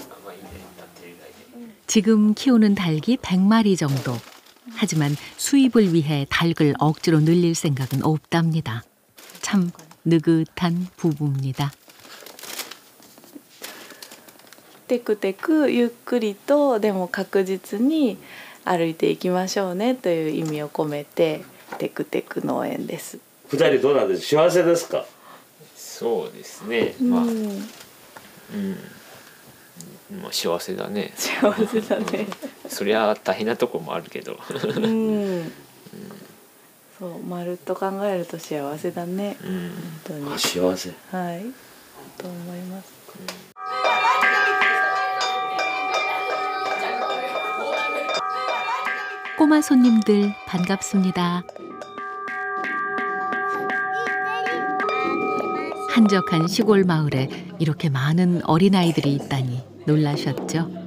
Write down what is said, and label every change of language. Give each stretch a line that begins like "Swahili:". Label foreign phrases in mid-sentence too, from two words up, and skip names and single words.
Korean: 지금 키우는 닭이 100마리 정도. 하지만 수입을 위해 닭을 억지로 늘릴 생각은 없답니다. 참 느긋한 부부입니다.
Japanese: テクテクゆっくりとでも確実に歩いていきましょうねという意味を込めてテクテク農園です。 2人どうなんですか？幸せですか？そうですね。まあ、まあ幸せだね。幸せだね。そりゃ大変なとこもあるけど。そうまるっと考えると幸せだね。本当に。幸せ。はい。と思います。
Korean: 꼬마 손님들 반갑습니다. 한적한 시골 마을에 이렇게 많은 어린아이들이 있다니 놀라셨죠?